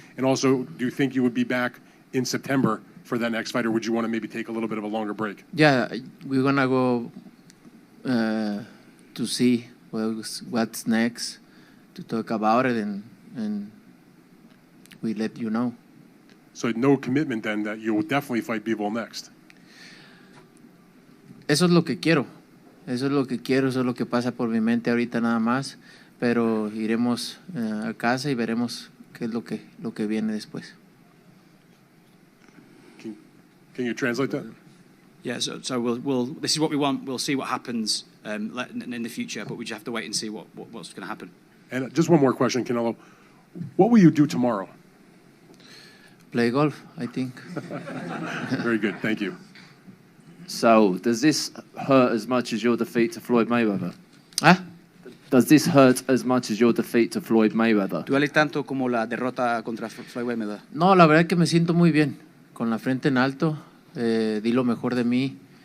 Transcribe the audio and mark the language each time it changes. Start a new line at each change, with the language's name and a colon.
English: And also, do you think you would be back in September for that next fight, or would you want to maybe take a little bit of a longer break? Yeah, we're going to go to see what's next, to talk about it, and we let you know. So no commitment then that you will definitely fight Bivol next?
Spanish: Eso es lo que quiero, eso es lo que pasa por mi mente ahorita nada más, pero iremos a casa y veremos qué es lo que viene después.
English: Can you translate that? Yeah, so we'll this is what we want. We'll see what happens in the future, but we just have to wait and see what's going to happen. And just one more question, Canelo. What will you do tomorrow? Play golf, I think. Very good, thank you. So, does this hurt as much as your defeat to Floyd Mayweather? Does this hurt as much as your defeat to Floyd Mayweather?
Spanish: ¿Duele tanto como la derrota contra Floyd Mayweather? No, la verdad es que me siento muy bien, con la frente en alto, di lo mejor de mí.